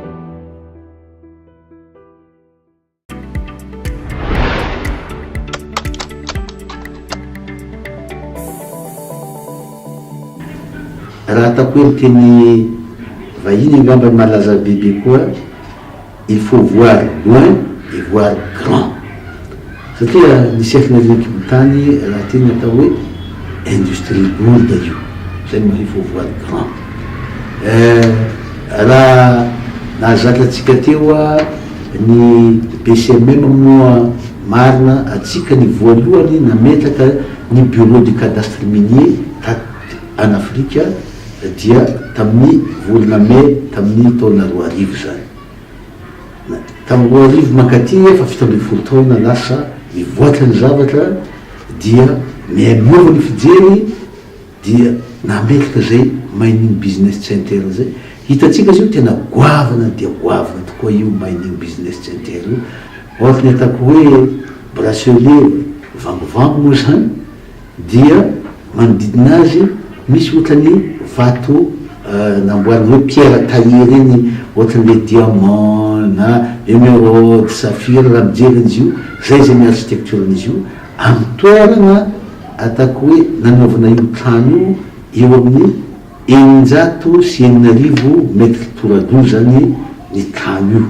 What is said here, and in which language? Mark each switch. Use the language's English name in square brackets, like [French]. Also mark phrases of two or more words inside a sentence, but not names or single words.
[Malagasy] Raha atako hoe miteny vahiny angamba malaza bebe koa, [French] il faut voir loin et voir grand, [Malagasy] satria ny cercle arenan-kibon-tany raha teny atao hoe [French] industrie lourde [Malagasy] io, zay moa [French] il faut voir grand. [Malagasy] Raha nahazatra teo ny BCMM moa marina atsika ny voalohany nametraka ny [French] bureau du cadastre minier en Afrika [Malagasy] dia tamin'ny volana Mai tamin'ny taona 2000 zany. Tamin'ny 2000 mankaty efa 17 taona lasa mivoatra ny zavatra dia miamiova ny fijery dia nametraka zay [English] mining business center [Malagasy] zay. Hitatsika zio tena goavana dia goavana tokoa io [English] mining business center [Malagasy] io. Ohatra ny atako hoe bracelet vangovango moa zany dia manodidina azy misy ohatrany vato namboarina hoe [French] pierre taillé [Malagasy] reny, ohatran'le diamant na [French] émeraude, saphir, [Malagasy] raha mijery an'izy io zay zay ny architecturen'izy io amin'ny toerana atako hoe nanaovana io trano io eo amin'ny 109 mètre tourado zany ny trano io.